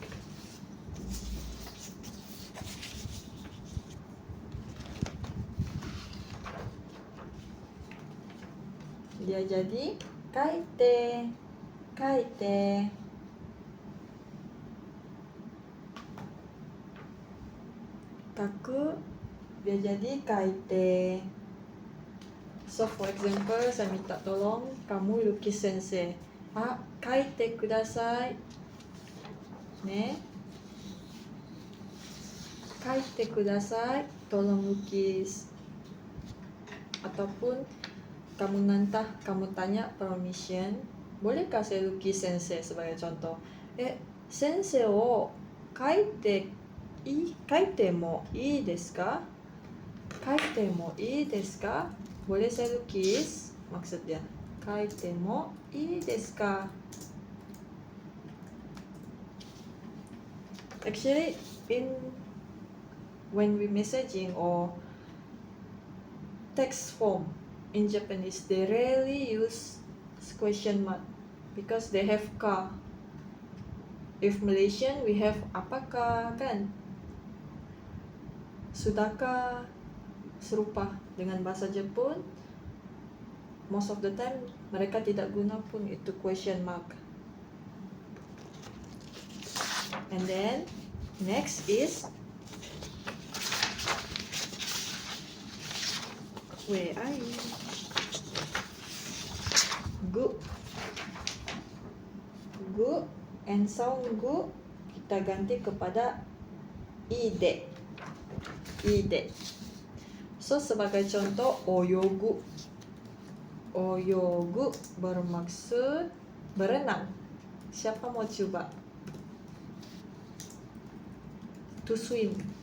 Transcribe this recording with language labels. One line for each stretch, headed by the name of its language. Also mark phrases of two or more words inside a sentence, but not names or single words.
Malay: Dia jadi kaite.
Japanese: Kaite.
Malay: Kaku, dia jadi kaite.
English: So for example,
Malay: saya minta tolong kamu lukis sensei.
Japanese: Kaite kudasai. Ne. Kaite kudasai.
Malay: Tolong lukis. Ataupun kamu tanya permission. Bolehkah saya lukis sensei sebagai contoh?
Japanese: Sensei o kaite kaite mo ii desu ka? Kaite mo ii desu ka?
Malay: Boleh saya lukis? Maksud dia.
Japanese: Kaite mo ii desu ka?
English: Actually, when we messaging or text form in Japanese, they rarely use question mark because they have ka. If Malaysian, we have
Malay: apakah, kan? Sudahkah? Serupa dengan bahasa Jepun.
English: Most of the time,
Malay: mereka tidak guna pun itu
English: question mark. And then, next is where are you?
Malay: Gu. Gu
English: and sound
Malay: gu kita ganti kepada ide.
Japanese: Ide.
Malay: So sebagai contoh oyogu. Oyogu bermaksud berenang. Siapa mau coba?
English: To swim.